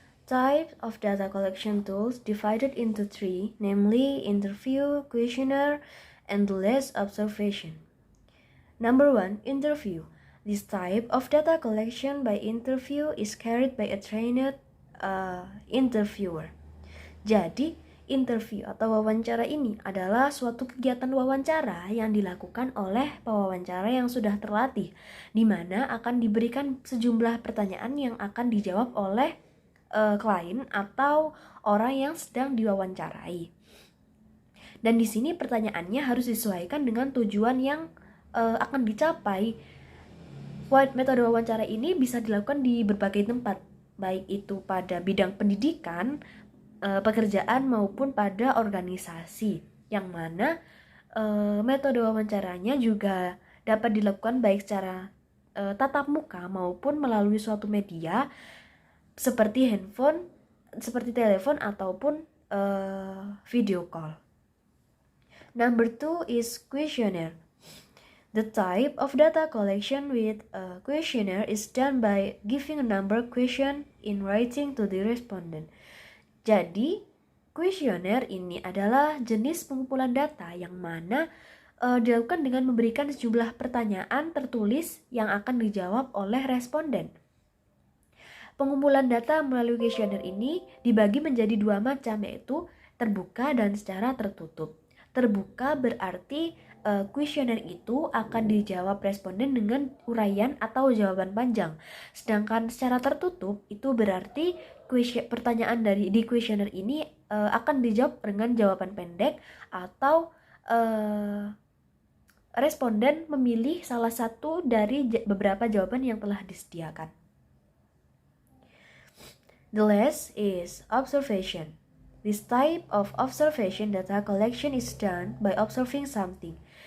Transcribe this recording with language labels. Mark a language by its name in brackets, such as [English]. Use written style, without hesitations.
[English] Types of data collection tools divided into 3, namely interview, questionnaire, and list observation. Number 1, interview. This type of data collection by interview is carried by a trained interviewer. [Indonesian] Jadi, interview atau wawancara ini adalah suatu kegiatan wawancara yang dilakukan oleh pewawancara yang sudah terlatih, di mana akan diberikan sejumlah pertanyaan yang akan dijawab oleh klien atau orang yang sedang diwawancarai. Dan di sini pertanyaannya harus disesuaikan dengan tujuan yang akan dicapai. Metode wawancara ini bisa dilakukan di berbagai tempat, baik itu pada bidang pendidikan, pekerjaan maupun pada organisasi. Yang mana metode wawancaranya juga dapat dilakukan baik secara tatap muka maupun melalui suatu media seperti handphone, seperti telepon ataupun video call. [English] Number 2 is questionnaire. The type of data collection with a questionnaire is done by giving a number question in writing to the respondent. [Indonesian] Jadi, questionnaire ini adalah jenis pengumpulan data yang mana dilakukan dengan memberikan sejumlah pertanyaan tertulis yang akan dijawab oleh responden. Pengumpulan data melalui questionnaire ini dibagi menjadi 2 macam, yaitu terbuka dan secara tertutup. Terbuka berarti questionnaire itu akan dijawab responden dengan uraian atau jawaban panjang. Sedangkan secara tertutup itu berarti pertanyaan di questionnaire ini akan dijawab dengan jawaban pendek atau responden memilih salah satu dari beberapa jawaban yang telah disediakan. [English] The last is observation. This type of observation data collection is done by observing something.